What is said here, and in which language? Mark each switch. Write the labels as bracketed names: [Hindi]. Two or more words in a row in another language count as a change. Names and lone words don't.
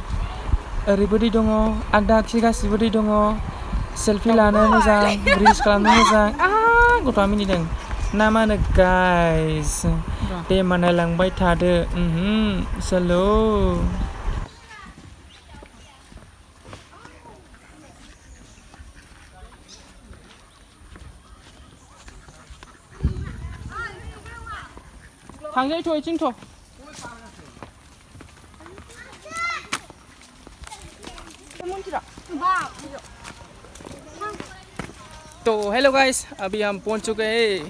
[Bodo] ओरैबो दै दङ आगदा आगसि गासिबो दै दङ सेलफि लानो मोजां रिल्स खालामनो मोजां गथ'आ मिनिदों ना मा होनो गाइस दे होनबा नायलांबाय थादो सोल' थांजायोथ' इथिंथ' तो [English] hello guys [Hindi] अभी हम पहुंच चुके हैं